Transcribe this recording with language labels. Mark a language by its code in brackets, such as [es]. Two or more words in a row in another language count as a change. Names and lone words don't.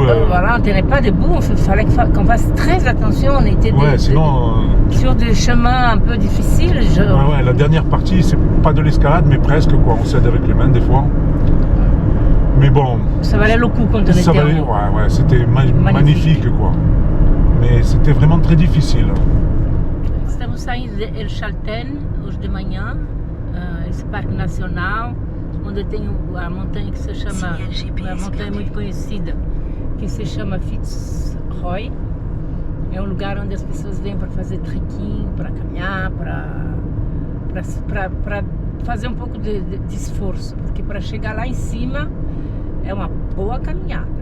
[fr] Voilà, on ne tenait pas debout, il fallait qu'on fasse très attention, on était sur des chemins un peu difficiles. Ouais, la dernière partie, c'est pas de l'escalade, mais presque quoi, on s'aide avec les mains des fois. Mais bon, ça valait le coup quand on était en haut. Ouais, c'était magnifique quoi. Mais c'était vraiment très difficile. [pt] Estamos saindo de El Chalten hoje de manhã, esse parque nacional, onde tem a montanha que se chama, uma montanha muito conhecida, que se chama Fitzroy. É lugar onde as pessoas vêm para fazer trekking, para caminhar, para fazer um pouco de esforço, porque para chegar lá em cima é uma boa caminhada.